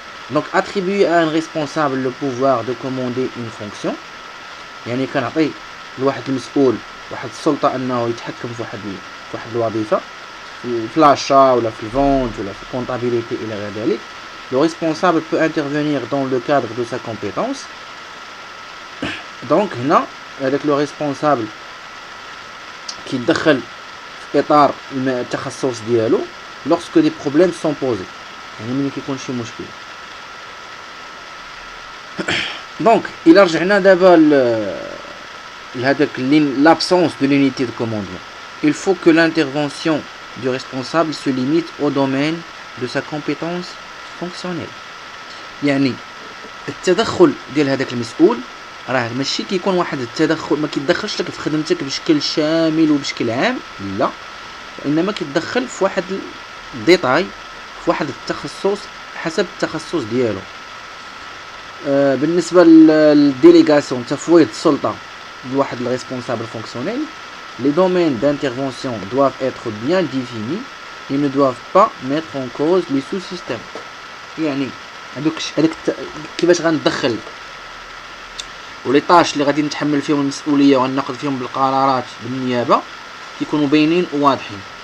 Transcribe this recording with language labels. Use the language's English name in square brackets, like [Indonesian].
[Arabic] دونك [French] attribuer à un responsable le pouvoir de commander une fonction، [Arabic] يعني كنعطي لواحد المسؤول واحد السلطه انه يتحكم في واحد الوظيفه في لاشا ولا في الفونت ولا في الكونطابيليتي الى غير ذلك. [French] le responsable peut intervenir dans le cadre de sa compétence. Donc هنا avec le responsable qui [Arabic] يدخل في اطار التخصص ديالو [French] lorsque des problèmes sont posés [Arabic] يعني ملي كيكون شي مشكل. دونك الى رجعنا دابا لهذاك [French] l'absence de l'unité de commandement, il faut que l'intervention du responsable se limite au domaine de sa compétence fonctionnelle. [Arabic] يعني التدخل ديال هذاك المسؤول راه ماشي كيكون واحد التدخل، ما كيتدخلش لك في خدمتك بشكل شامل وبشكل عام، لا، وانما كيتدخل في واحد الديتاي، في واحد التخصص حسب التخصص ديالو. بالنسبه للديليغاسيون، تفويض السلطه لواحد الريسبونسابل فونكسيونيل، [French] les domaines d'intervention doivent être bien définis et ne doivent pas mettre en cause les sous-systèmes. [Arabic] يعني هذوك كيفاش غندخل ولي طاش اللي غادي نتحمل فيهم المسؤوليه وناخذ فيهم بالقرارات بالنيابه كيكونوا باينين وواضحين.